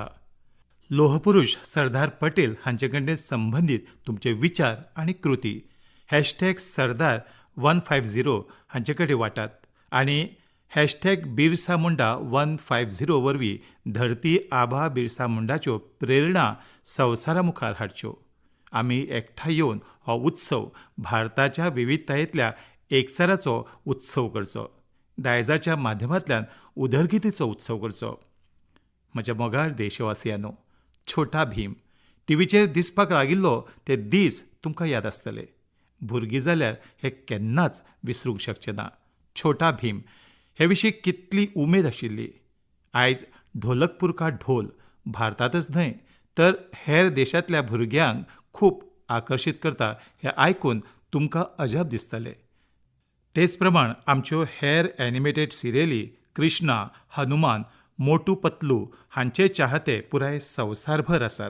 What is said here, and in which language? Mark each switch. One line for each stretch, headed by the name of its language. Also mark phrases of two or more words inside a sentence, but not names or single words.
Konkani: लोहपुरुश सरदार पटेल हांचे कडेन संबंदीत तुमचे विचार आनी कृती #सरदार 150 हांचे कडेन वाटात आनी #बिरसा मुंडा 150 वरवीं धरती आबा बिरसा मुंडाच्यो प्रेरणा संवसारा मुखार हाडच्यो. आमी एकठांय येवन हो उत्सव भारताच्या विविधतायेंतल्या एकचाराचो उत्सव करचो. दायजाच्या माध्यमांतल्यान उदरगतीचो उत्सव करचो. म्हज्या मोगाळ देशवासियांनो, छोटा भीम टीव्हीचेर दिसपाक लागिल्लो ते दीस तुमकां याद आसतले. भुरगीं जाल्यार हे केन्नाच विसरूंक शकचे ना. छोटा भीम हे विशीं कितली उमेद आशिल्ली. आयज ढोलकपूर का ढोल भारतांतच न्हय तर हेर देशांतल्या भुरग्यांक खूब आकर्शीत करता हें आयकून तुमकां अजाप दिसतलें. तेच प्रमाण आमच्यो हेर एनिमेटेड सिरियली कृष्णा, हनुमान, मोटू पतलू हांचे चाहते पुराय संवसारभर आसात.